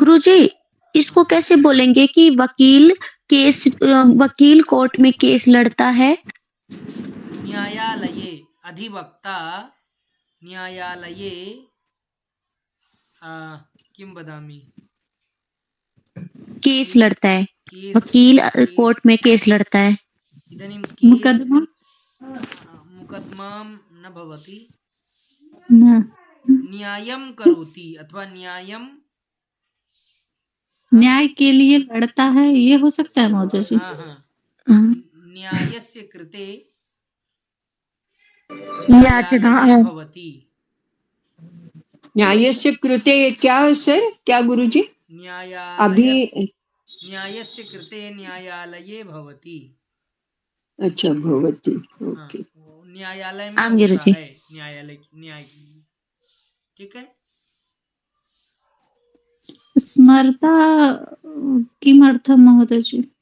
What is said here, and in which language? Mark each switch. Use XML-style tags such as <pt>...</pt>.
<hi>गुरुजी, इसको कैसे बोलेंगे कि वकील कोर्ट में केस लड़ता है?</hi> <sa>न्यायालये अधिवक्ता न्यायालये किं वदामि?</sa> <hi>केस लड़ता है। वकील कोर्ट में केस लड़ता है।</hi> <sa>इदानीं मुकदमा न भवति, न्यायं करोति अथवा</sa> <hi>न्याय के लिए लड़ता है, ये हो सकता है महोदय जी।</hi> <sa>न्यायस्य कृते याचना भवति। न्यायस्य कृते</sa> <hi>क्या सर? क्या गुरुजी?</hi> <sa>न्यायस्य कृते न्यायालये भवति।</sa> <hi>अच्छा, भवति। ओके। न्यायालय में होता है, न्याय के लिए। ठीक है।</hi> <sa>स्मरता किमर्थम महोदय जी?</sa>